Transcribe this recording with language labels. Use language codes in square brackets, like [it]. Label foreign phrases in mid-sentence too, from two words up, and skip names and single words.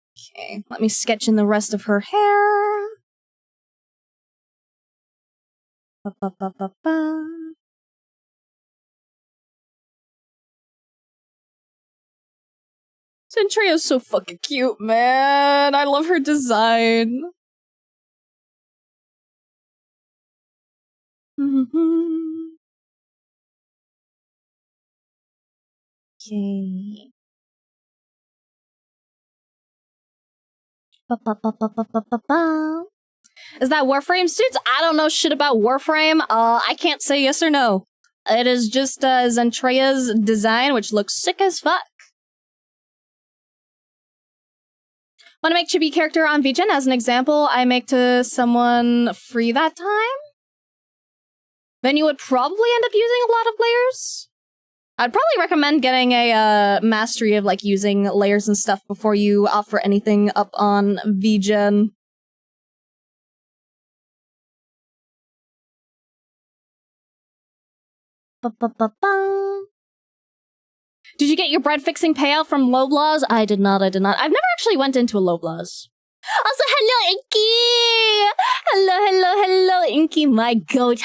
[en] Okay, let me sketch in the rest of her hair. Ba, ba, ba, ba, ba. Zentrea's so fucking cute, man. I love her design. Okay. Ba, ba, ba, ba, ba, ba, ba, ba. Is that Warframe suits? I don't know shit about Warframe. I can't say yes or no. It is just Zentrea's design, which looks sick as fuck. Want to make chibi character on VGen? As an example, I make to someone free that time. Then you would probably end up using a lot of layers. I'd probably recommend getting a mastery of like using layers and stuff before you offer anything up on VGen. Ba-ba-ba-bum. Did you get your bread fixing payout from Loblaws? I did not. I've never actually went into a Loblaws. Also, hello, Inky! Hello, Inky, my goat.